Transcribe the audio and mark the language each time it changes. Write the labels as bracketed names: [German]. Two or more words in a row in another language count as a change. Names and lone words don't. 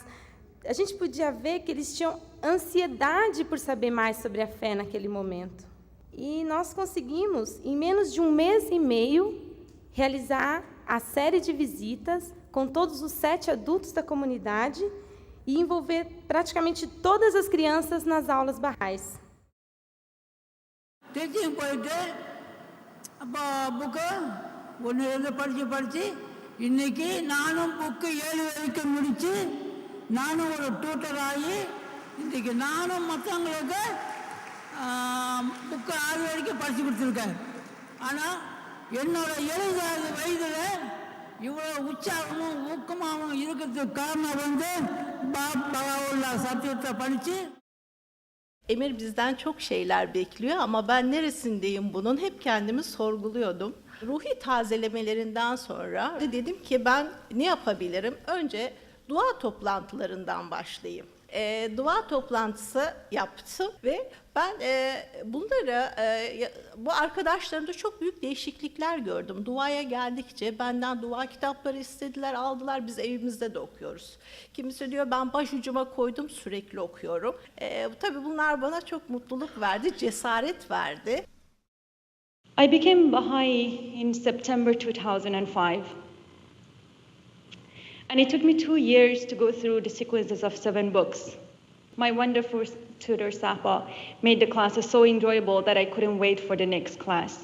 [Portuguese] A gente podia ver que eles tinham ansiedade por saber mais sobre a fé naquele momento. E nós conseguimos, em menos de um mês e meio, realizar a série de visitas com todos os 7 adultos da comunidade e envolver praticamente todas as crianças nas aulas Baha'is. [Tamil] ஒன்று படித்து இன்றைக்கி நானும் புக்கு 7 வரைக்கும் முடித்து நானும் ஒரு டியூட்டர் ஆகி இன்றைக்கி நானும் மற்றவங்களுக்கு புக்கு 6 வரைக்கும் படித்து கொடுத்துருக்கேன். ஆனால் என்னோட 70 வயதில் இவ்வளோ உற்சாகமும் ஊக்கமாகவும் இருக்கிறதுக்கு காரணம் வந்து பகாவுல்லா சத்தியத்தை படித்து. [Turkish] Emir bizden çok şeyler bekliyor ama ben neresindeyim bunun hep kendimi sorguluyordum. Ruhi tazelemelerinden sonra dedim ki ben ne yapabilirim? Önce dua toplantılarından başlayayım. Dua toplantısı yaptım ve ben bu arkadaşlarımda çok büyük değişiklikler gördüm. Duaya geldikçe benden dua kitapları istediler, aldılar. Biz evimizde de okuyoruz. Kimisi diyor ben başucuma koydum, sürekli okuyorum. Tabii bunlar bana çok mutluluk verdi, cesaret verdi. [English] I became Baha'i in September 2005. And it took me 2 years to go through the sequences of 7 books. My wonderful tutor, Sapa, made the classes so enjoyable that I couldn't wait for the next class.